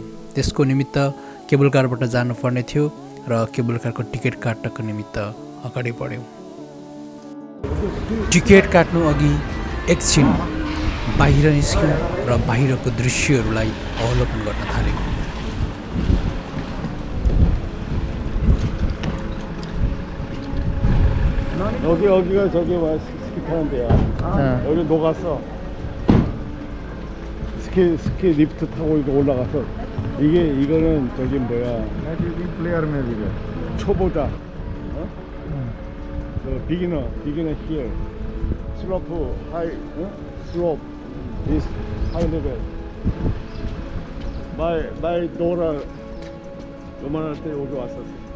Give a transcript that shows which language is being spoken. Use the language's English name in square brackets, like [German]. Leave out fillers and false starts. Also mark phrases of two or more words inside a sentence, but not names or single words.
[Nepali] त्यसको निमित्त केबल कारबाट जानुपर्ने थियो र केबल कारको टिकट काट्नको निमित्त अगाडि बढ्यौँ. टिकट काट्नु अघि एकछिन बाहिर निस्क्यौँ र बाहिरको दृश्यहरूलाई अवलोकन गर्न थाल्यौँ. [Korean] 여기가 저기 뭐 스키 타는 데야. 여기 녹았어. 스키 리프트 타고 이거 올라가서 이거는 저기 뭐야? 플레이어 맵이래. 초보자. 저 비기너 here. 슬로프 하이, 슬로프 [English] is high level. my daughter [Korean] 요만할 때 여기 왔었어.